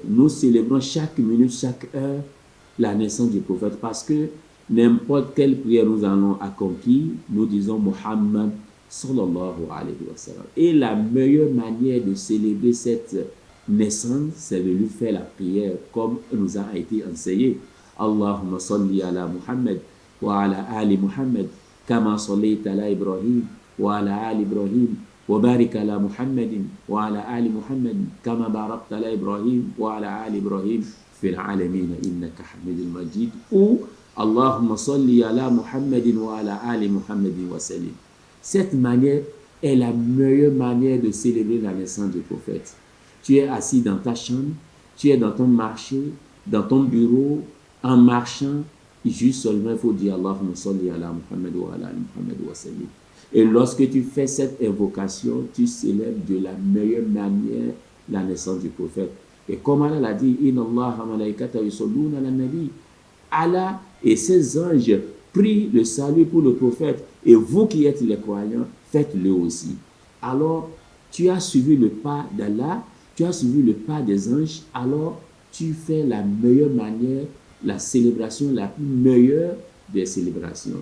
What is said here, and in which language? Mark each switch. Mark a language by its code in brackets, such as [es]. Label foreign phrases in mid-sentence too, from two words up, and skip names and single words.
[fr] Nous célébrons chaque minute, chaque heure la naissance du prophète, parce que n'importe quelle prière nous allons accomplir, nous disons Muhammad [ar] صلى الله عليه وسلم. [fr] Et la meilleure manière de célébrer cette naissance, c'est de lui faire la prière comme nous a été enseigné. [ar] اللهم صل على محمد وعلى آل محمد كما صليت على إبراهيم وعلى آل إبراهيم وبارك على محمد وعلى آل محمد كما باركت على إبراهيم وعلى آل إبراهيم في العالمين إنك حميد مجيد, ou اللهم صل على محمد وعلى آل محمد وسلم. [fr] Cette manière est la meilleure manière de célébrer la naissance du prophète. Tu es assis dans ta chambre, tu es dans ton marché, dans ton bureau, en marchant, juste seulement il faut dire [ar] اللهم صل على محمد وعلى محمد وسلم. [fr] Et lorsque tu fais cette invocation, tu célèbres de la meilleure manière la naissance du prophète. Et comme Allah l'a dit, [ar] إن الله ملائكة يصلون على النبي. [fr] Allah et ses anges prient le salut pour le prophète. Et vous qui êtes les croyants, faites-le aussi. Alors, tu as suivi le pas d'Allah, tu as suivi le pas des anges, alors tu fais la meilleure manière, la célébration la plus meilleure des célébrations.